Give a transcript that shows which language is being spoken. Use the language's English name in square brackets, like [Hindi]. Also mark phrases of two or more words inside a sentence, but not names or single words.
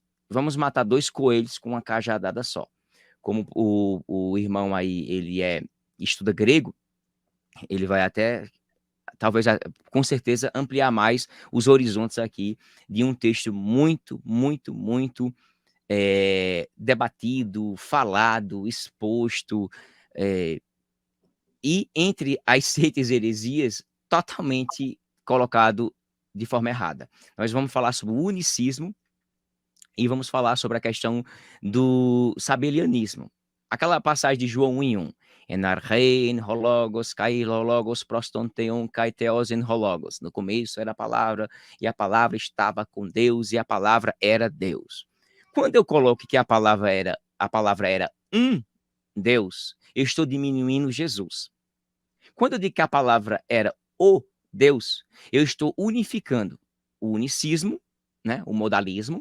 [Portuguese] Vamos matar dois coelhos com uma cajadada só. Como o irmão aí, estuda grego, ele vai até, talvez, com certeza, ampliar mais os horizontes aqui de um texto muito, muito, muito debatido, falado, exposto, e entre as seitas e heresias, totalmente colocado de forma errada. Nós vamos falar sobre o unicismo e vamos falar sobre a questão do sabelianismo. Aquela passagem de João 1:1. [Greek] Ἐν ἀρχῇ ἦν ὁ λόγος, καὶ ὁ λόγος, πρὸς τὸν θεόν, καὶ θεὸς ἦν ὁ λόγος. [Portuguese] No começo era a palavra, e a palavra estava com Deus, e a palavra era Deus. Quando eu coloco que a palavra era um Deus, eu estou diminuindo Jesus. Quando eu digo que a palavra era o Deus, eu estou unificando o unicismo, né, o modalismo.